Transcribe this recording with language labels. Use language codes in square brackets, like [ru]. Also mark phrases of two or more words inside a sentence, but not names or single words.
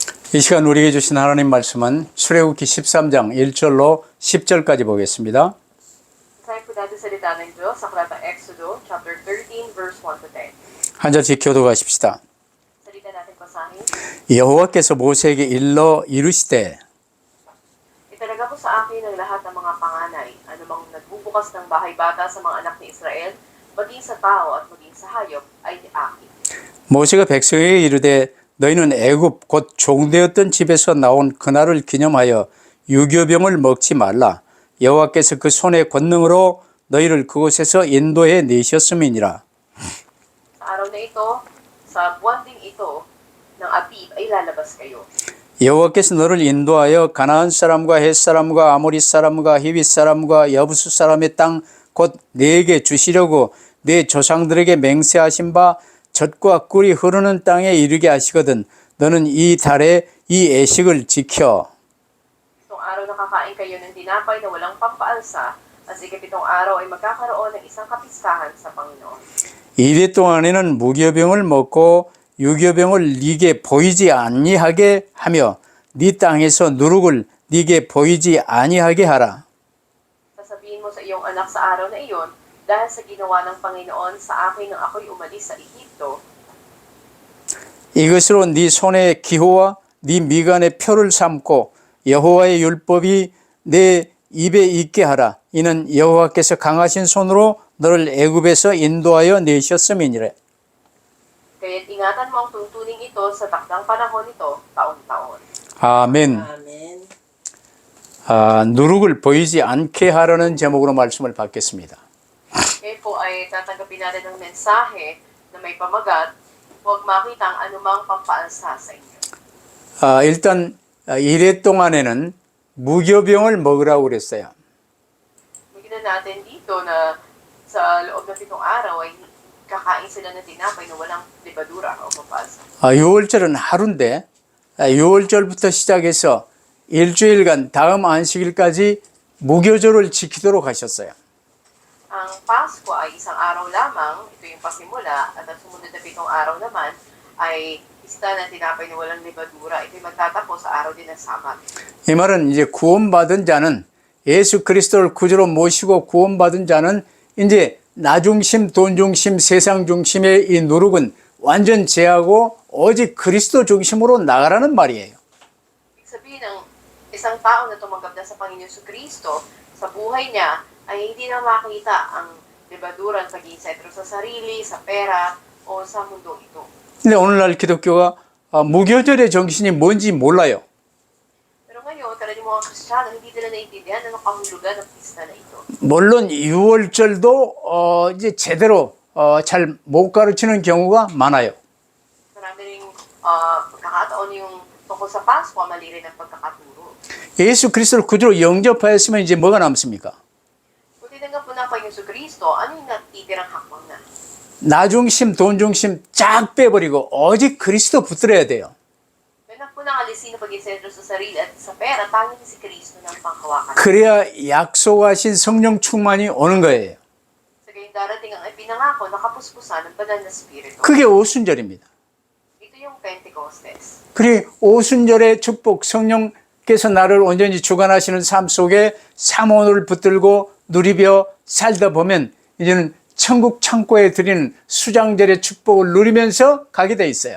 [ko] 이 시간 우리에게 주신 하나님 말씀은 출애굽기 13장 1절로 10절까지 보겠습니다. [tl] Tayo po natin salita ng Diyos sa Aklatang Exodo, [en] chapter 13, verse 1 to 10. [ko] 한 절씩 교독하십시다. [tl] Salita natin basahin. [ko] 여호와께서 모세에게 일러 이르시되 [tl] Italaga po sa akin ang lahat ng mga panganay, anumang nagbubukas ng bahay bata sa mga anak ni Israel, maging sa tao at maging sa hayop, ay akin. [ko] 모세가 백성에게 이르되 너희는 애굽 곧 종되었던 집에서 나온 그날을 기념하여 유교병을 먹지 말라. 여호와께서 그 손의 권능으로 너희를 그곳에서 인도해 내셨음이니라. [tl] Sa araw na ito, sa buwan ding ito, ng Abib ay lalabas kayo. [ko] 여호와께서 너를 인도하여 가나안 사람과 헷 사람과 아모리 사람과 히윗 사람과 여부수 사람의 땅 곧 네게 주시려고 네 조상들에게 맹세하신 바 젖과 꿀이 흐르는 땅에 이르게 하시거든 너는 이 달에 이 애식을 지켜. [tl] Itong araw na kakain kayo ng tinapay na walang pampaalsa, at sa ikapitong araw ay magkakaroon ng isang kapistahan sa Panginoon. [ko] 이래 동안에는 무교병을 먹고 유교병을 네게 보이지 아니하게 하며 네 땅에서 누룩을 네게 보이지 아니하게 하라. [tl] Sasabihin mo sa iyong anak sa araw na iyon, dahil sa ginawa ng Panginoon sa akin nang ako'y umalis sa Ehipto, [ko] 이것으로 네 손의 기호와 네 미간의 표를 삼고 여호와의 율법이 내 입에 있게 하라. 이는 여호와께서 강하신 손으로 너를 애굽에서 인도하여 내셨음이니라. [tl] kaya't ingatan mo ang tuntuning ito sa takdang panahon nito, taon-taon. [ko] 아멘. [tl] Amen. [ko] 누룩을 보이지 않게 하라는 제목으로 말씀을 받겠습니다. [tl] Kaya po ay tatanggapin natin ng mensahe na may pamagat, huwag makita ang anumang pampaalsa sa inyo. [ko] 일단 이래 동안에는 무교병을 먹으라고 그랬어요. [tl] Bigyan natin dito na sa loob ng 7 araw ay kakain sila ng tinapay na walang libadura o pampaalsa. [ko] 6월절은 하루인데 6월절부터 시작해서 일주일간 다음 안식일까지 무교절을 지키도록 하셨어요. [tl] Ang Pasko ay isang araw lamang, ito yung pasimula, at ang sumunod na 7 araw naman ay isda na tinapay na walang libadura. Ito'y magtatapos sa araw din ng Sabat. [ko] 이 말은 이제 구원받은 자는 예수 그리스도를 구주로 모시고 구원받은 자는 이제 나 중심, 돈 중심, 세상 중심의 이 누룩은 완전 제하고 오직 그리스도 중심으로 나가라는 말이에요. [tl] Ibig sabihin ng isang tao na tumanggap na sa Panginoon Kristo, sa buhay niya ay hindi na makita ang libadura at pag-iisentro sa sarili, sa pera, o sa mundong ito. [ko] 근데 오늘날 기독교가 무교절의 정신이 뭔지 몰라요. [tl] Pero ngayon, talagang mga Kristiyano, hindi nila naintindihan ang kahulugan ng pista na ito. [ko] 물론 6월절도 이제 제대로 잘 못 가르치는 경우가 많아요. [tl] Marami ring pagkakataon yung tungkol sa Pasko, mali rin ang pagkakaturo. [ko] 예수 그리스도를 구주로 영접하였으면 이제 뭐가 남습니까? [tl] Kung tinanggap mo na ang Panginoon Kristo, ano yung natitirang hakbang na? [ko] 나 중심, 돈 중심 쫙 빼버리고 오직 그리스도 붙들어야 돼요. [tl] Kaya po nang alisin ang pag-isentro sa sarili at sa pera, tanging si Kristo ng panghawakan. [ko] 그래야 약속하신 성령 충만이 오는 거예요. [tl] Sa gayong darating ang ipinangako, nakapuspusan ng banal na Espiritu. [ko] 그게 오순절입니다. [tl] Ito yung Pentecostes. [ko] 그래 오순절의 축복 성령께서 나를 온전히 주관하시는 삶 속에 사모를 붙들고 누리며 살다 보면 이제는 천국 창고에 드리는 수장절의 축복을 누리면서 가게 돼 있어요.